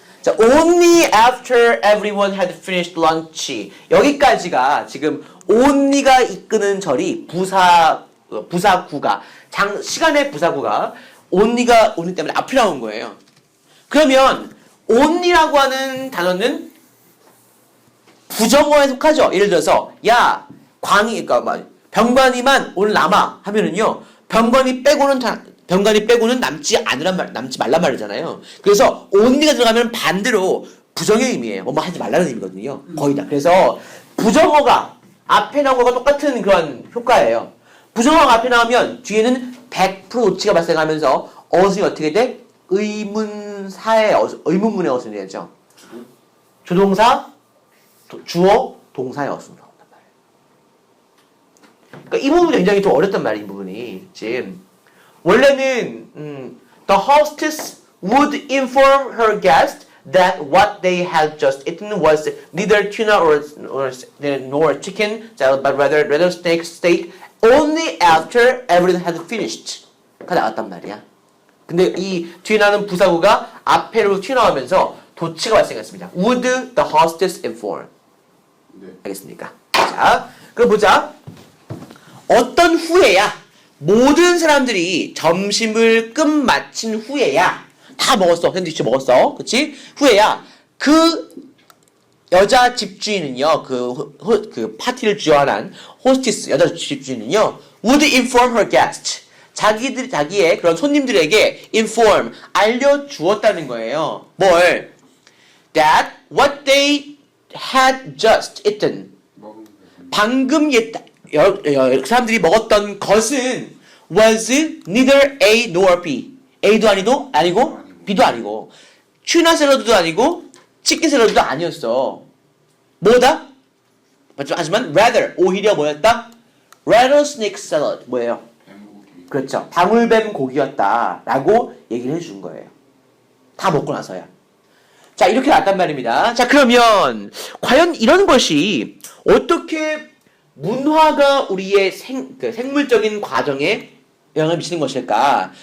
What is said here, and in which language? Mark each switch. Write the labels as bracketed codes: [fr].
[en] 자, only after everyone had finished lunch. [ko] 여기까지가 지금 only가 이끄는 절이 부사구가, 시간의 부사구가 only 때문에 앞에 나온 거예요. 그러면 only라고 하는 단어는 부정어에 속하죠. 예를 들어서 야 광희 그러니까 병관이만 오늘 남아 하면은요 병관이 빼고는 남지 말란 말이잖아요. 그래서 only가 들어가면 반대로 부정의 의미예요. 뭐 하지 말라는 의미거든요. 거의 다. 그래서 부정어가 앞에 나온 거가 똑같은 그런 효과예요. 부정어가 앞에 나오면 뒤에는 100% 오치가 발생하면서 어순이 어떻게 돼? 의문문의 어순이 되죠. 조동사, 주어, 동사의 어순으로 나온단 말이에요. 그러니까 이 부분이 굉장히 좀 어렵단 말이에요. 이 부분이 지금 원래는 [en] the hostess would inform her guest that what they had just eaten was neither tuna nor chicken, but rather steak only after everything had finished. [ko] 가 나왔단 말이야. 근데 이 뒤에 나오는 부사구가 앞에로 튀어나오면서 도치가 발생했습니다. [en] Would the hostess inform? [ko] 네. 알겠습니까? 자, 그럼 보자. 어떤 후에야 모든 사람들이 점심을 끝마친 후에야 다 먹었어. 샌드위치 먹었어. 그치? 후에야 그 여자 집주인은요. 그 파티를 주관한 호스티스 여자 집주인은요. [en] would inform her guest. [ko] 자기의 그런 손님들에게 inform 알려주었다는 거예요. 뭘? [en] That what they had just eaten. [ko] 방금 사람들이 먹었던 것은 [en] was neither A nor B. [ko] A도 아니고 B도 아니고 튜나 샐러드도 아니고 치킨 샐러드도 아니었어. 뭐다? 하지만 rather 오히려 뭐였다? [en] rattlesnake salad [ko] 뭐예요? 그렇죠. 방울뱀 고기였다 라고 얘기를 해준 거예요. 다 먹고 나서야. 자 이렇게 나왔단 말입니다. 자 그러면 과연 이런 것이 어떻게 문화가 우리의 생물적인 과정에 영향을 미치는 것일까?